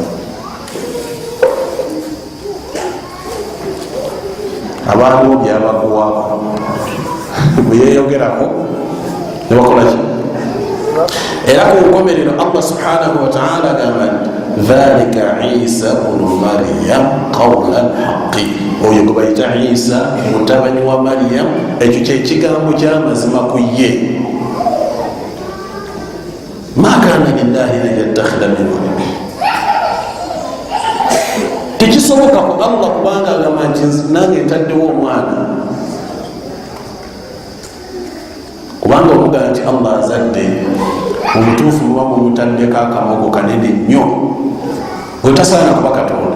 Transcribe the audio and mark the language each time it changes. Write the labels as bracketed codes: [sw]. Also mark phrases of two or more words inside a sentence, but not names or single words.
[lg] Abantu byabaguwako bweyeyogerako nebakolaki. Era ku nkomerero [ar] الله سبحانه وتعالى [lg] agamba [ar] ذلك عيسى ابن مريم قول الحق, [lg] oyo gwe bayita Isa mutabani wa Maryam, ekyo kyekigambo kyamazima ku ye. [ar] ما كان لله أن يتخذ من ولد, [lg] tekisoboka ku Allah kubanga agamba nti nange ntaddewo omwana, kubanga omugaa nti Allah azadde omutuufu muba mumutaddeko akamogo kanene nnyo, wetasaana kuba Katonda.